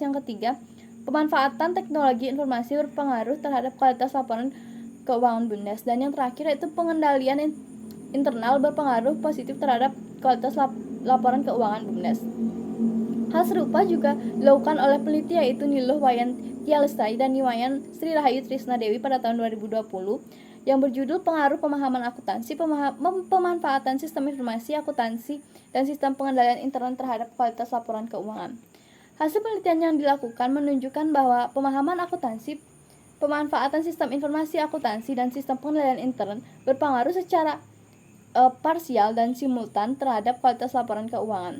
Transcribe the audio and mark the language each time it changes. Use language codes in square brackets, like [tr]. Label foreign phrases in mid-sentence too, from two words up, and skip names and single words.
[id] Yang ketiga, pemanfaatan teknologi informasi berpengaruh terhadap kualitas laporan keuangan BUMDes. Dan yang terakhir yaitu internal berpengaruh positif terhadap kualitas laporan keuangan BUMDes. Hal serupa juga dilakukan oleh peneliti yaitu Niluh Wayan Tia Lestari dan Niwayan Sri Rahayu Trisna Dewi pada tahun 2020 yang berjudul Pengaruh Pemahaman Akuntansi, Pemanfaatan Sistem Informasi Akuntansi dan Sistem Pengendalian Intern terhadap Kualitas Laporan Keuangan. Hasil penelitian yang dilakukan menunjukkan bahwa pemahaman akuntansi, pemanfaatan sistem informasi akuntansi dan sistem pengendalian intern berpengaruh secara parsial dan simultan terhadap kualitas laporan keuangan.